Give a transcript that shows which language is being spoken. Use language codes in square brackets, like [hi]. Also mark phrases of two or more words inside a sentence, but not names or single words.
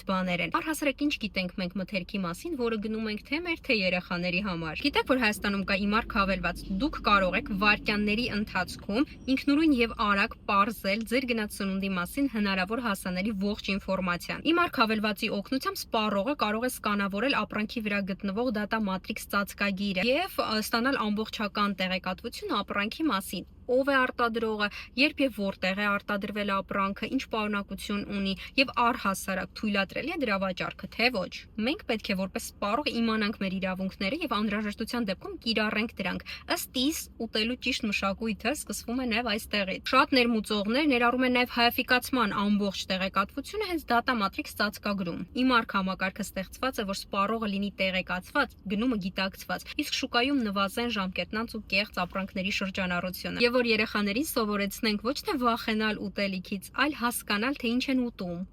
[hy] բաներ են։ Առհասարակ ինչ գիտենք մենք մթերքի մասին, որը գնում ենք թե մեր թե երեխաների համար։ Գիտեք, որ Հայաստանում կա իմարք հավելված, դուք կարող եք վայրկյանների ընթացքում ինքնուրույն եւ արագ պարզել ձեր գնած սնունդի մասին հնարավոր հասանելի ողջ ինֆորմացիան։ Իմարք հավելվածի օգնությամբ սպառողը կարող է սկանավորել ապրանքի վրա գտնվող [en] data matrix [hy] ծածկագիրը եւ ստանալ ամբողջական տեղեկատվություն ապրանքի մասին։ Ով է արտադրողը, երբ եւ որտեղ է արտադրվել ապրանքը, ինչ պարունակություն ունի եւ առհասարակ թույլատրելի է դրա վաճառքը, թե ոչ։ Մենք պետք է որպես սպառող իմանանք մեր իրավունքները եւ անհրաժեշտության դեպքում կիրառենք դրանք։ Ըստ իս ուտելու ճիշտ մշակույթը սկսվում է նաեւ այստեղից։ Շատ ներմուծողներ ներառում են նաեւ հայաֆիկացման ամբողջ տեղեկատվությունը հենց [en] data matrix [hy] ծածկագրում։ Իմարք համակարգը ստեղծված է, որ սպառողը լինի տեղեկացված, գնումը գիտակցված, իսկ շուկայում նվազեն ժամկետնանց ու կեղծ ապրանքների շրջանառությունը։ Եվ որ երեխաներին սովորեցնենք ոչ թե վախենալ ուտելիքից, այլ հասկանալ, թե ինչ են ուտում։